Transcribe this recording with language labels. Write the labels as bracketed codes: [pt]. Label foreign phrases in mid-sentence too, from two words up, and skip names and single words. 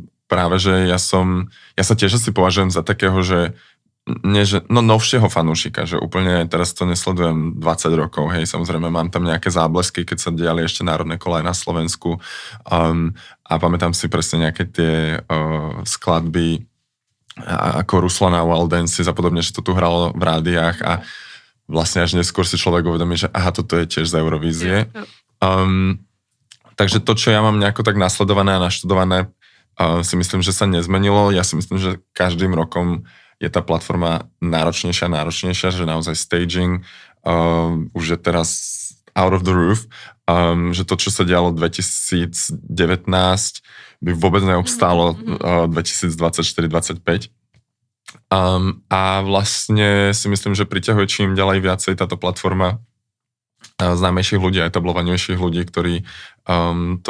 [sk] práve, že ja sa tiež asi považujem za takého, že novšieho fanúšika, že úplne teraz to nesledujem 20 rokov, hej, samozrejme mám tam nejaké záblesky, keď sa diali ešte národné kola aj na Slovensku a pamätám si presne nejaké tie skladby ako Ruslana Wild Dance a podobne, že to tu hralo v rádiách a vlastne až neskôr si človek uvedomí, že aha, toto je tiež z Eurovízie. Takže to, čo ja mám nejako tak nasledované a naštudované, si myslím, že sa nezmenilo. Ja si myslím, že každým rokom je tá platforma náročnejšia, že naozaj staging už je teraz [en] out of the roof, [sk] že to, čo sa dialo 2019, by vôbec neobstálo 2024-2025. A vlastne si myslím, že priťahuje čím ďalej viacej táto platforma známejších ľudí, etablovanejších ľudí, ktorí to